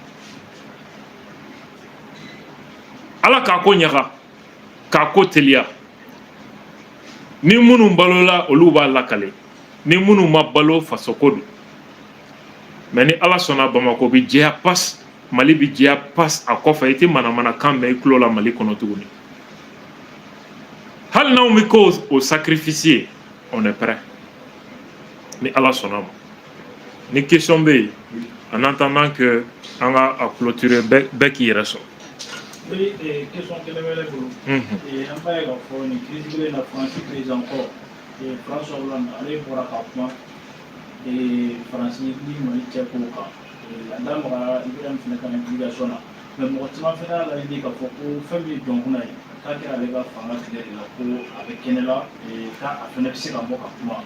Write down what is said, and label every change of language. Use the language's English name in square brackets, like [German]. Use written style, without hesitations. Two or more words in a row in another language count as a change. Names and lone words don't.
[Bambara] Ala k'a ko ɲaga k'a ko teliya, ni minnu balola olu b'a lakale, ni minnu ma balo fasoko don, mais ni Ala sɔnna Bamako bi jɛya pas, Mali bi jɛya pas a kɔfɛ, i tɛ manamanakan mɛn i tulo la Mali kɔnɔ tuguni. Hali n'anw bɛ k'o sacrifier, [French] on est prêt [Bambara] ni Ala sɔnna ma. Ni question bɛ yen [French] en attendant que [Bambara] an ka a clôturer bɛɛ k'i yɛrɛ sɔrɔ. Oui, question kelen wɛrɛ bolo. An b'a ye k'a fɔ nin crise kelen na Faransi président kɔrɔ François Hollande ale bɔra ka kuma Faransi ni Mali cɛ kow kan. A da magara Ibrahim fana ka implication na, mais mɔgɔ caman fana y'a laɲini k'a fɔ ko fɛn min ye jɔnkunna ye k'a kɛra ale ka fanga tigɛ de la, ko a bɛ kɛnɛ la k'a fana bɛ se ka bɔ ka kuma.